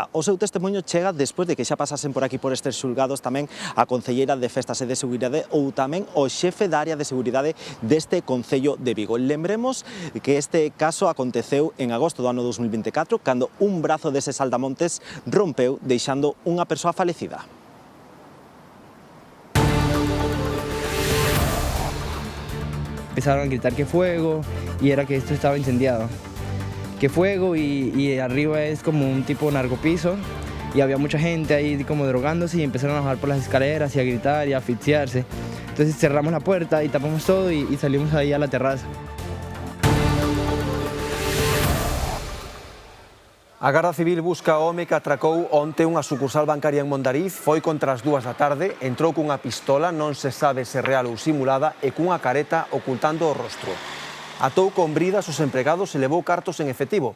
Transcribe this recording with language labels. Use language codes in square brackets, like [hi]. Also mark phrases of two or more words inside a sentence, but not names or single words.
[gl] O seu testemunho chega despois de que xa pasasen por aquí por estes xulgados tamén a concelleira de Festas e de Seguridade ou tamén o xefe da área de seguridade deste Concello de Vigo. Lembremos que este caso aconteceu en agosto do ano 2024, cando un brazo dese Saltamontes rompeu deixando unha persoa falecida. [es] Empezaron a gritar que fuego y era que esto estaba incendiado. Que fuego y arriba es como un tipo narcopiso y había mucha gente ahí como drogándose y empezaron a bajar por las escaleras y a gritar y a asfixiarse. Entonces cerramos la puerta y tapamos todo y salimos ahí a la terraza. [gl] A Garda Civil busca o home que atracou onte unha sucursal bancaria en Mondariz. Foi contra as 2 da tarde, entrou cunha pistola, non se sabe se real ou simulada, e cunha careta ocultando o rostro. Atou con bridas os empregados e levou cartos en efectivo.